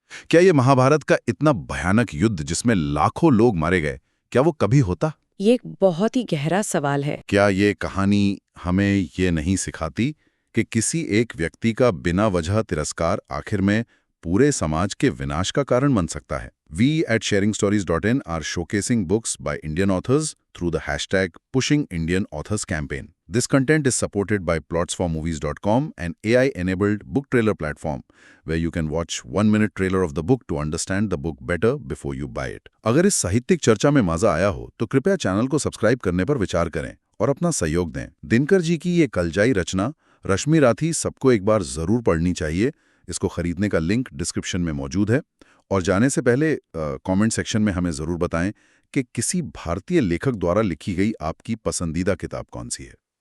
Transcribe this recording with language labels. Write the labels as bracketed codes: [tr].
[hi] क्या ये महाभारत का इतना भयानक युद्ध जिसमें लाखों लोग मारे गए, क्या वो कभी होता? ये एक बहुत ही गहरा सवाल है। क्या ये कहानी हमें ये नहीं सिखाती कि किसी एक व्यक्ति का बिना वजह तिरस्कार आखिर में पूरे समाज के विनाश का कारण बन सकता है? [en] We at sharingstories.in are showcasing books by Indian authors through the hashtag Pushing Indian Authors campaign. This content is supported by plotsformovies.com, an AI-enabled book trailer platform where you can watch 1-minute trailer of the book to understand the book better before you buy it. [hi] अगर इस साहित्यिक चर्चा में मजा आया हो तो कृपया चैनल को सब्सक्राइब करने पर विचार करें और अपना सहयोग दें। दिनकर जी की ये कलजाई रचना रश्मि राथी सबको एक बार जरूर पढ़नी चाहिए। इसको खरीदने का लिंक डिस्क्रिप्शन में मौजूद है। और जाने से पहले कमेंट सेक्शन में हमें ज़रूर बताएं कि किसी भारतीय लेखक द्वारा लिखी गई आपकी पसंदीदा किताब कौन सी है।